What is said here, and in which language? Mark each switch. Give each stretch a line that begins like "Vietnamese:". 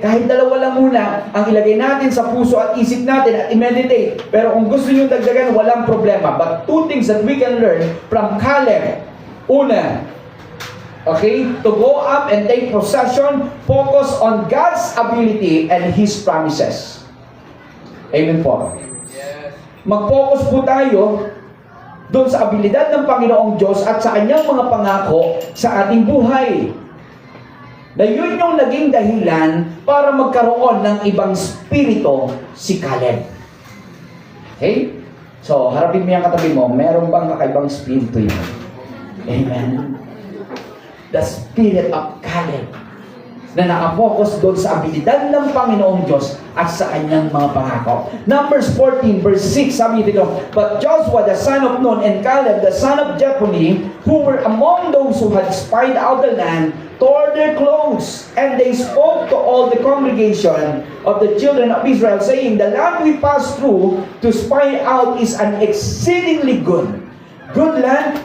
Filipino: Kahit dalawa lang muna ang ilagay natin sa puso at isip natin at i-meditate. Pero kung gusto nyo dagdagan, walang problema.
English: But two things that we can learn from Caleb. Una, okay, to go up and take possession, focus on God's ability and His promises.
Filipino: Amen po. Yes. Mag-focus po tayo doon sa abilidad ng Panginoong Diyos at sa Kanyang mga pangako sa ating buhay. Na yun yung naging dahilan para magkaroon ng ibang spirito si Caleb. Okay? So, harapin mo yung katabi mo, meron bang kakaibang spirito yun? Amen.
English: The spirit of Caleb
Filipino: na nakapokus doon sa abilidad ng Panginoong Diyos at sa kanyang mga pangako.
English: Numbers 14 verse 6,
Filipino: sabi dito,
English: but Joshua the son of Nun and Caleb the son of Jephunneh, who were among those who had spied out the land, tore their clothes, and they spoke to all the congregation of the children of Israel, saying, the land we passed through to spy out is an exceedingly good land.